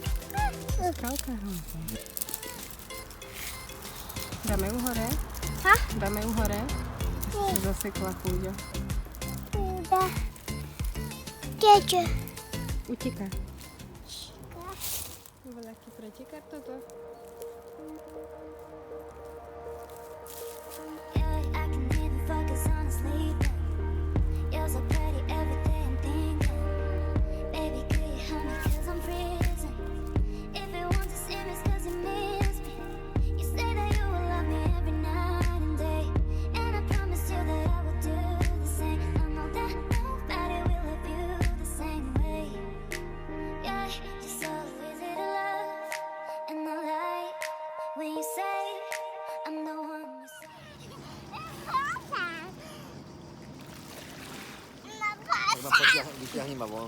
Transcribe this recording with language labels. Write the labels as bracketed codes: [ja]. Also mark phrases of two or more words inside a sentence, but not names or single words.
[sk] Skalka. Dáme ju hore? Ha? Dáme ju hore? Zasekla pôjde. Kúda. Kdeže? Uteká. Veľaký pretekár toto. [en] Yeah, I can even focus on sleeping. You're so pretty every day I'm thinking. Baby, could you help me 'cause I'm freezing. If you want to see me, it's 'cause you miss me. You say that you will love me every night and day, and I promise you that I will do the same. I know that nobody will love you the same way. Yeah, you're so easy to love, and I like when you say I'm the one you say. [sk] Vyťahni ma von.